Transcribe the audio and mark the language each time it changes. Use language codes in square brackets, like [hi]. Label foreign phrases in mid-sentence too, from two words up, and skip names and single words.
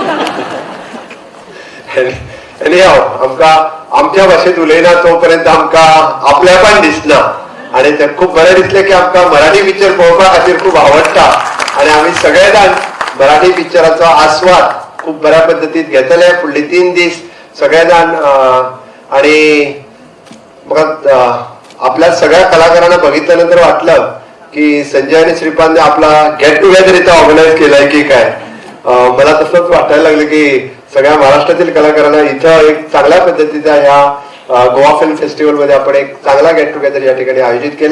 [kok] आनी आमकां आमच्या भाशेंत उलयना तोपर्यंत आमकां आपल्यापण दिसना. आणि ते खूप बरें दिसलें की आमकां मराठी पिक्चर पळोवपा खातीर खूप आवडटा आणि आमी सगळे जाण मराठी पिक्चराचो आस्वाद खूप बऱ्या पद्दतीन घेतले फुडले 3 दीस सगळे जाण. [mr] आणि म्हाका आपल्या सगळ्या कलाकारांना बघितल्यानंतर वाटलं की संजय आणि श्रीपादने आपला [en] get together [mr] इथं ऑर्गनाईज केलाय की काय. मला तसंच वाटायला लागलं की सगळ्या महाराष्ट्रातील कलाकारांना इथं एक चांगल्या पद्धतीचा ह्या गोवा फिल्म फेस्टिवल मध्ये आपण एक चांगला [en] get together [mr] या ठिकाणी आयोजित केला.